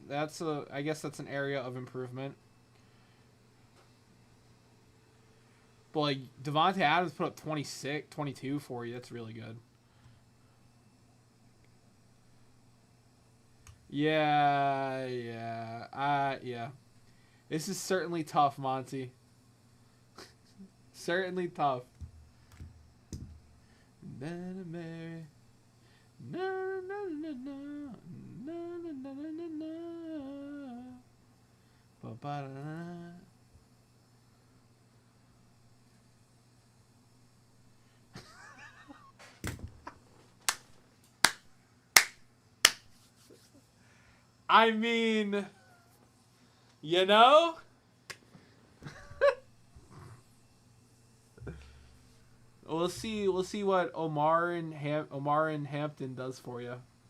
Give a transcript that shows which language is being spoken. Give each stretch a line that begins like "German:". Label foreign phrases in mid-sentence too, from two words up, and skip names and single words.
English: I guess that's an area of improvement. But like Devontae Adams put up 26, 22 for you. That's really good. Yeah. Yeah. This is certainly tough, Monty. Certainly tough. Na na Mary. Na na na na na na na na na. Ba ba da da. I mean, you know? We'll see what Omar and Hampton does for you.